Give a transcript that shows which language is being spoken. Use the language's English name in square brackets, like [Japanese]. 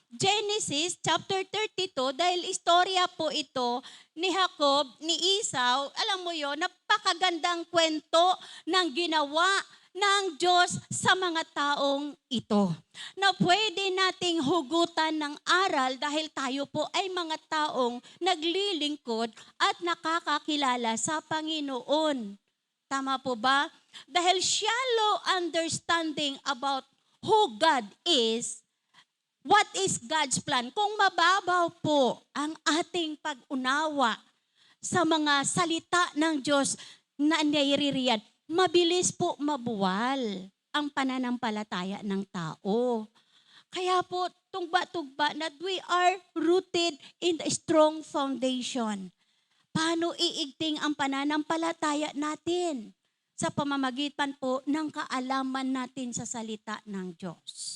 [Filipino] Genesis chapter 32, dahil istorya po ito ni Jacob, ni Esau, alam mo yon, napakagandang kwento ng ginawa ng Diyos sa mga taong ito. Na pwede nating hugutan ng aral dahil tayo po ay mga taong naglilingkod at nakakakilala sa Panginoon. Tama po ba? [English] Dahil shallow understanding about who God is, what is God's plan? [Filipino] Kung mababaw po ang ating pag-unawa sa mga salita ng Diyos na naiririyan, mabilis po mabuwal ang pananampalataya ng tao. Kaya po, tugba-tugba na [English] we are rooted in the strong foundation. [Filipino] Paano iigting ang pananampalataya natin? Sa pamamagitan po ng kaalaman natin sa salita ng Diyos.